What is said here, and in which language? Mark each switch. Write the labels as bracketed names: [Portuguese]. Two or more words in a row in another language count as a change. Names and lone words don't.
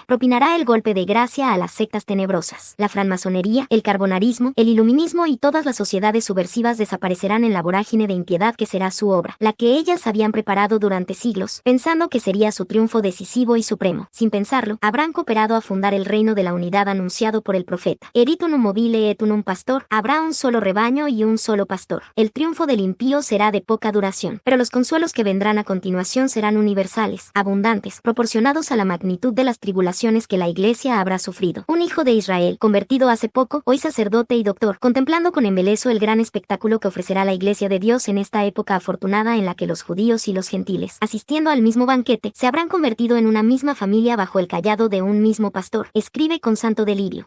[Spanish] Propinará el golpe de gracia a las sectas tenebrosas. La francmasonería, el carbonarismo, el iluminismo y todas las sociedades subversivas desaparecerán en la vorágine de impiedad que será su obra, la que ellas habían preparado durante siglos, pensando que sería su triunfo decisivo y supremo. Sin pensarlo, habrán cooperado a fundar el reino de la unidad anunciado por el profeta. [Latin] Erit unum mobile et unum pastor, [Spanish] habrá un solo rebaño y un solo pastor. El triunfo del impío será de poca duración, pero los consuelos que vendrán a continuación serán universales, abundantes, proporcionados a la magnitud de las tribulaciones que la Iglesia habrá sufrido. Un hijo de Israel, convertido hace poco, hoy sacerdote y doctor, contemplando con embeleso el gran espectáculo que ofrecerá la Iglesia de Dios en esta época afortunada en la que los judíos y los gentiles, asistiendo al mismo banquete, se habrán convertido en una misma familia bajo el cayado de un mismo pastor, escribe con santo delirio.